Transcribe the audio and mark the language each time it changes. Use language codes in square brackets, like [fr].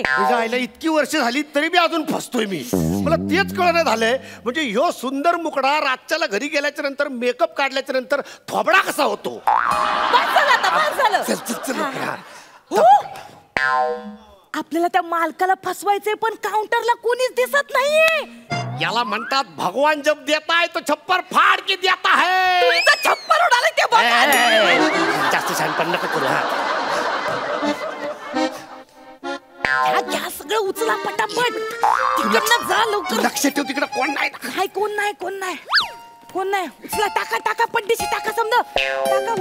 [mr] तुझ्या आईला इतकी वर्ष झाली तरी मी अजून फसतोय. मला तेच कळणं झालंय, म्हणजे ह्यो सुंदर मुकडा रातच्याला घरी गेल्याच्या नंतर मेकअप काढल्याच्या नंतर थोबडा कसा होतो? बस झालं आता, बस झालं. चल चल चल. हो? आपल्याला त्या मालकाला फसवायचंय, पण काउंटरला कोणीच दिसत नाहीये. याला म्हणतात [hi] भगवान जब देता है तो छप्पर फाड़ के देता है. [mr] तुमचं छप्पर उडालं ते बघा. जास्त शहाणपण नका करू. घ्या सगळं, उचला पटापट. तिकडनं जा लवकर. लक्ष ठेव, तिकडे कोण नाही. काय कोण नाही, कोण नाही, कोण नाही. उचला, टाका टाका, पड्डीशी टाका, समजा टाका.